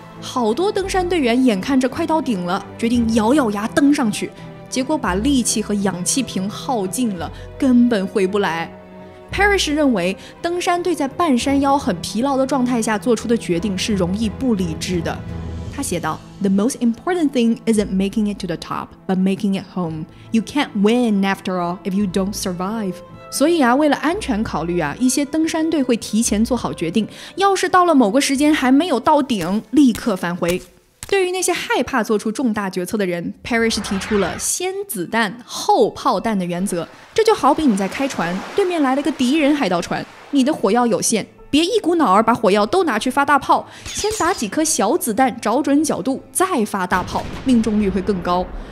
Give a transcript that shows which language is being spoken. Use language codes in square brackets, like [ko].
[zh] 好多登山队员眼看着快到顶了，决定咬咬牙登上去，结果把力气和氧气瓶耗尽了，根本回不来。 Parrish 认为，登山队在半山腰很疲劳的状态下做出的决定是容易不理智的。他写道 [en] The most important thing isn't making it to the top, but making it home. You can't win after all if you don't survive. [zh] 所以为了安全考虑一些登山队会提前做好决定，要是到了某个时间还没有到顶，立刻返回。对于那些害怕做出重大决策的人， Parrish 提出了先子弹后炮弹的原则。这就好比你在开船，对面来了个敌人海盗船，你的火药有限，别一股脑儿把火药都拿去发大炮，先打几颗小子弹，找准角度，再发大炮，命中率会更高。